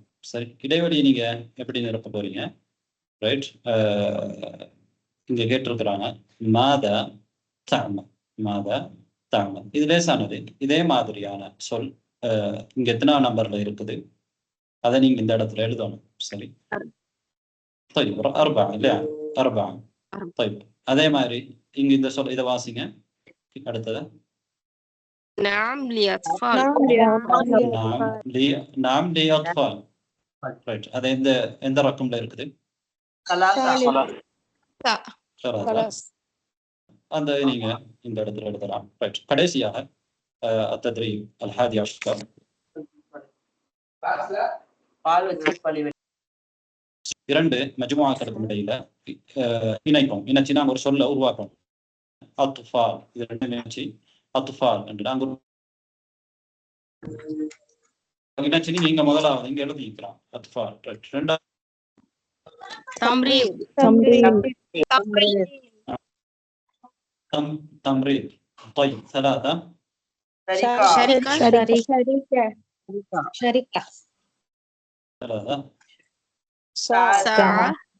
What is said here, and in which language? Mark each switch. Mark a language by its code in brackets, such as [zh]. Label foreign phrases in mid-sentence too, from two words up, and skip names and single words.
[ta] சரி, இடைவெளியை நீங்க எப்படி நிரப்ப போறீங்க? ரைட், இங்க கேட்டிருக்கிறாங்க மாதா தாம, மாதா தாம. இது லேசானது. இதே மாதிரியான சொல் இங்க எத்தனாவது நம்பர்ல இருக்குது அதை நீங்க இந்த இடத்துல எழுதணும். சரி, طيب 4 இல்லையா? 4. طيب அதே மாதிரி இங்க இந்த சொல் இதை வாசிங்க. அடுத்தது [ar] نعم لأطفال. نعم لأطفال. [ta] ரைட், அது எந்த ரக்கம்ல இருக்குது? அந்த நீங்க இந்த இடத்துல எழுதலாம். ரைட், கடைசியாக التدريب 11 2 மஜ்முஆக்களுக்கு இடையில இணைப்போம். இணைச்சி நாங்கள் ஒரு சொல்ல உருவாக்கணும். அத்துஃபால், இது 2 இணைச்சி அத்துஃபால் என்று நாங்கள் இணைச்சி நீங்க முதலாவது இங்க எழுதிக்கலாம். அத்துஃபால். ரைட், 2 [ar] تمريض. تمريض. طيب 3 شركة. 3 ساعة.